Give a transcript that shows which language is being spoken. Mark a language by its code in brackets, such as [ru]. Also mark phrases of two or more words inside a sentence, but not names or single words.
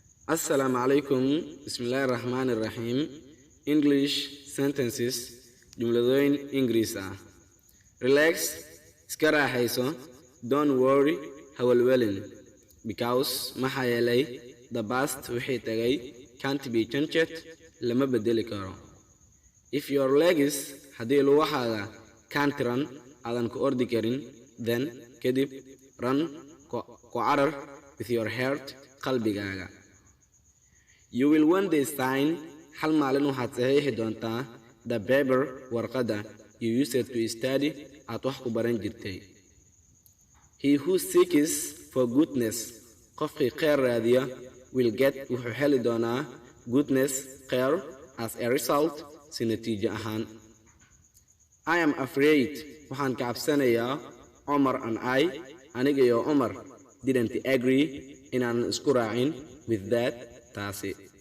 [ar] السلام عليكم. Bismillahirrahmanirrahim. [en] English sentences. [so] Jumladooyin Ingiriis ah. [en] Relax. [so] Iska raaxayso. [en] Don't worry. [so] Ha walwalin. [en] Because [so] maxaa yeelay [en] the past [so] wixii tagay [en] can't be changed. [so] Lama bedeli karo. [en] If your legs [so] haddii lugaxaaga [en] can't run [so] aadan ku ordi karin, [en] then kadib run [so] ku carar [en] with your heart qalbigaaga. You will one day sign [so] hal maalin waxaad saxiixi doontaa [en] the paper warqada you used to study [so] aad wax ku baran jirtay. [en] He who seeks for goodness [so] qofkii khayr raadiya [en] will get [so] wuxuu heli doonaa [en] goodness khayr as a result [so] si natiijo ahaan. [en] I am afraid [so] waxaan ka cabsanayaa [en] Omar and I [so] aniga iyo Omar [en] didn't agree [so] inaan isku raacin [en] with that taasi.